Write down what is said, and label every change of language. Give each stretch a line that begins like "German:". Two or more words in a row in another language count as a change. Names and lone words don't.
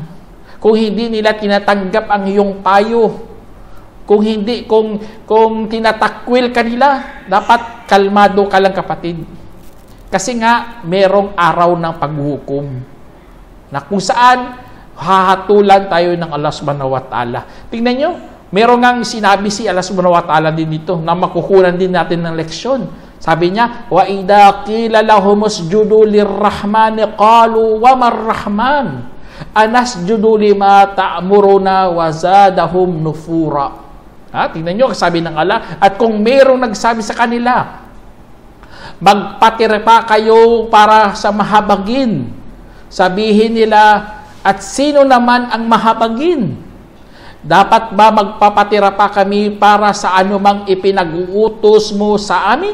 Filipino: Kung hindi nila tinatanggap ang iyong payo. Kung tinatakwil ka nila, dapat kalmado ka lang kapatid. Kasi nga, merong araw ng paghuhukom na kung saan hahatulan tayo ng Allah
Arabic: سبحانه وتعالى.
Filipino: Tingnan nyo, merong ngang sinabi si Allah
Arabic: سبحانه وتعالى
Filipino: din dito na makukunan din natin ng leksyon. Sabi niya,
Arabic: وَإِذَا قِيلَ لَهُمُ اسْجُدُوا لِلرَّحْمَنِ قَالُوا وَمَا الرَّحْمَنُ أَنَسْجُدُ لِمَا تَأْمُرُنَا وَزَادَهُمْ نُفُورًا.
Filipino: Tingnan nyo, sabi ng Allah, at kung merong nagsabi sa kanila, magpatira pa kayo para sa mahabagin. Sabihin nila, at sino naman ang mahabagin? Dapat ba magpapatira pa kami para sa anumang ipinag-uutos mo sa amin?